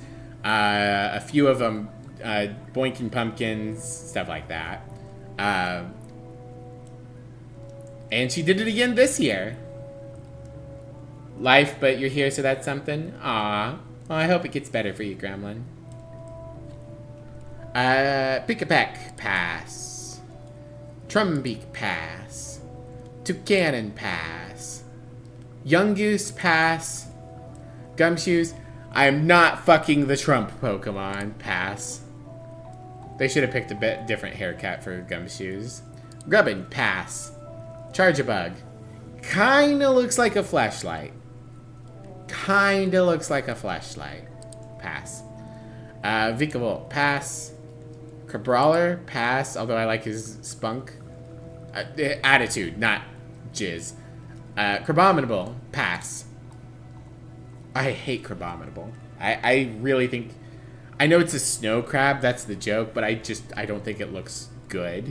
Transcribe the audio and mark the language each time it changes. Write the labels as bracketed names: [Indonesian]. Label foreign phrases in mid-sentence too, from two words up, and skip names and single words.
[English] A few of them boinking pumpkins, stuff like that. And she did it again this year. Life, but you're here, so that's something. Aw. Well, I hope it gets better for you, Gremlin. Pick-a-peck, pass. Trumbeak, pass. Toucanon, pass. Young Goose, pass. Gumshoes, I am not fucking the Trump Pokemon, pass. They should have picked a bit different haircut for Gumshoes. Grubbin, pass. Charge-a-bug. Kinda looks like a flashlight. Kinda looks like a flashlight. Pass. Vikavolt, pass. Crabrawler, pass, although I like his spunk. Attitude, not jizz. Crabominable, pass. I hate Crabominable. I really think... I know it's a snow crab, that's the joke, but I don't think it looks good.